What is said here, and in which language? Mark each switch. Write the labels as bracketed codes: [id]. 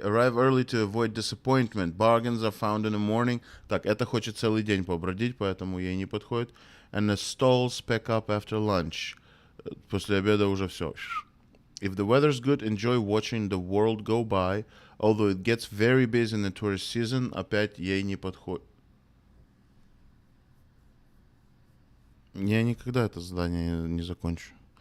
[en] Arrive early to avoid disappointment. Bargains are found in the morning. [ru] Так, это хочет целый день побродить, поэтому ей не подходит. [en] And the stalls pack up after lunch. [ru] После обеда уже все. [en] If the weather's good, enjoy watching the world go by. Although it gets very busy in the tourist season, [ru] опять ей не подходит. Я никогда это задание не закончу.